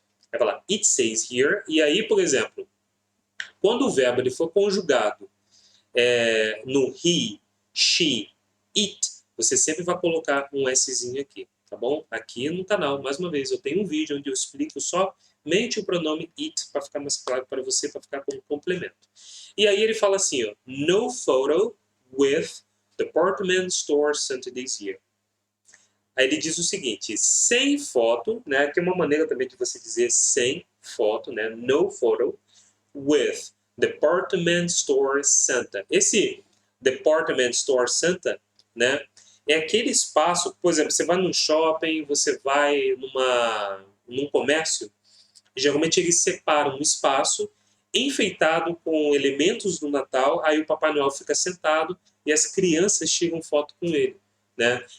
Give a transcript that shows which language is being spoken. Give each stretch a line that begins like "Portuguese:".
Portuguese: Vai falar,
English: it says here.
Portuguese: E aí, por exemplo, quando o verbo ele for conjugado no he, she, it, você sempre vai colocar um Szinho aqui, tá bom? Aqui no canal, mais uma vez, eu tenho um vídeo onde eu explico somente o pronome it para ficar mais claro para você, para ficar como complemento. E aí ele fala assim, ó,
English: no photo with department store sent this year.
Portuguese: Aí ele diz o seguinte, sem foto, né, que é uma maneira também de você dizer sem foto, né,
English: no photo with department store Santa.
Portuguese: Esse department store Santa, né, é aquele espaço, por exemplo, você vai num shopping, você vai num comércio, geralmente eles separam um espaço enfeitado com elementos do Natal, aí o Papai Noel fica sentado e as crianças tiram foto com ele, né?